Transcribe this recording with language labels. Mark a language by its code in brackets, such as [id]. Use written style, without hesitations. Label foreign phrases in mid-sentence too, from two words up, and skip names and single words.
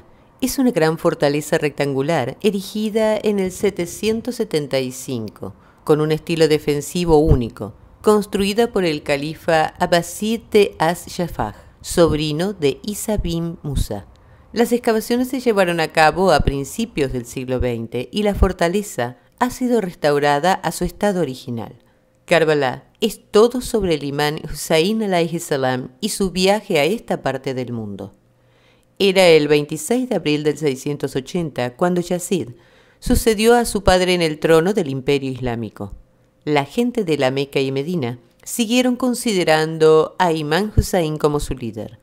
[es] Es una gran fortaleza rectangular erigida en el 775, con un estilo defensivo único, construida por el califa Abbasid de As-Shafah, sobrino de Isa bin Musa. Las excavaciones se llevaron a cabo a principios del siglo XX y la fortaleza ha sido restaurada a su estado original. Karbala es todo sobre el imán Hussain [ar] عليه السلام [es] y su viaje a esta parte del mundo. Era el 26 de abril del 680 cuando Yazid sucedió a su padre en el trono del Imperio Islámico. La gente de la Meca y Medina siguieron considerando a Imam Hussain como su líder.